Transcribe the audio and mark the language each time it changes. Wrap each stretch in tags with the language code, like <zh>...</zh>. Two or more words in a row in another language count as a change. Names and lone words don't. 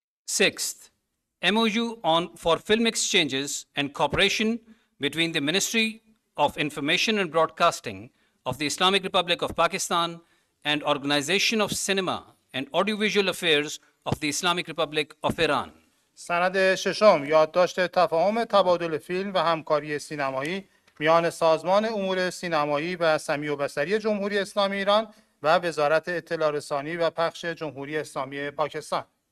<en>Sixth, MOU for film exchanges and cooperation between the Ministry of Information and Broadcasting of the Islamic Republic of Pakistan and Organization of Cinema and Audiovisual Affairs of the Islamic Republic of Iran.</en> <fa>سند ششم یادداشت تفاهم تبادل فیلم و همکاری سینمایی میان سازمان امور سینمایی و سمیع و بصری جمهوری اسلامی ایران و وزارت اطلاع رسانی و پخش جمهوری اسلامی پاکستان.</fa>